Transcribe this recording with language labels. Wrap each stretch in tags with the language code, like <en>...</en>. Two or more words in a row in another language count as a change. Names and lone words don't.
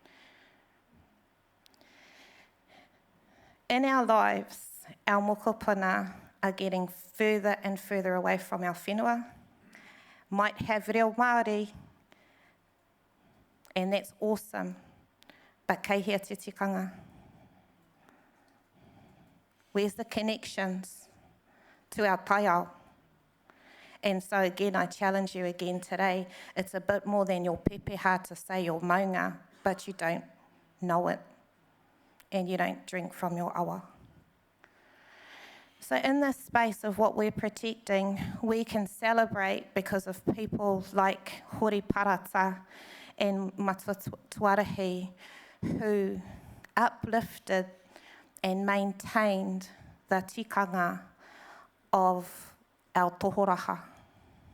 <en>In our lives, our mokopuna are getting further and further away from our whenua, might have</en> <mi>reo Māori,</mi> <en>and that's awesome, but</en> <mi>kei hea te tikanga.</mi> <en>Where's the connections to our taiao? And so again, I challenge you again today, it's a bit more than your pepeha to say your maunga, but you don't know it. And you don't drink from your awa. So in this space of what we're protecting, we can celebrate because of people like Hori Parata and Matuarahi who uplifted and maintained the tikanga of our tohoraha.</en>